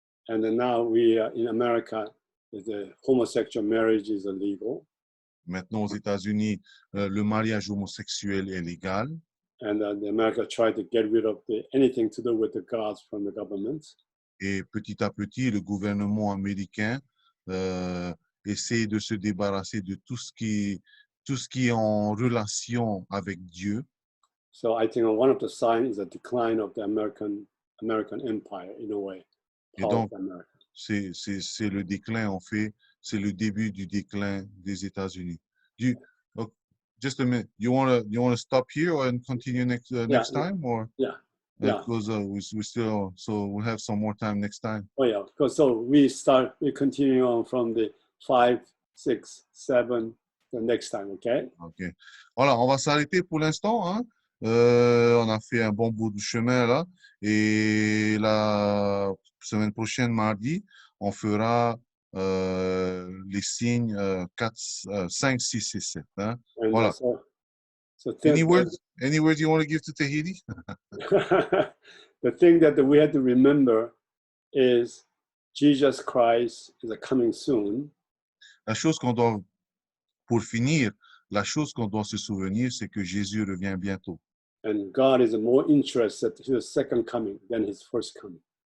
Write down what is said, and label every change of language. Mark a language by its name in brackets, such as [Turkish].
[English] And then now we in America, the homosexual marriage is illegal. [French] Maintenant, aux États-Unis, le mariage homosexuel est légal. [English] And the America tried to get rid of anything to do with the gods from the government. [French] Et petit à petit, le gouvernement américain essaie de se débarrasser de tout ce qui est en relation avec Dieu. [English] So I think one of the signs is a decline of the American empire in a way. [French] Et donc, c'est le déclin, en fait, c'est le début du déclin des États-Unis. [English] Just a minute, you want to stop here and continue next time, or? Yeah. Because we have some more time next time. Oh yeah, because so we continue on from the 5, 6, 7 the next time, okay? Ok. [French] Voilà, on va s'arrêter pour l'instant, hein. On a fait un bon bout du chemin là, et la semaine prochaine, mardi, on fera les signes 5, 6 et 7. Hein? Voilà. [English] Any words you want to give to Tahiti? The thing that we have to remember is Jesus Christ is coming soon. [French] Pour finir, la chose qu'on doit se souvenir, c'est que Jésus revient bientôt. [English] And God is more interested in his second coming than his first coming.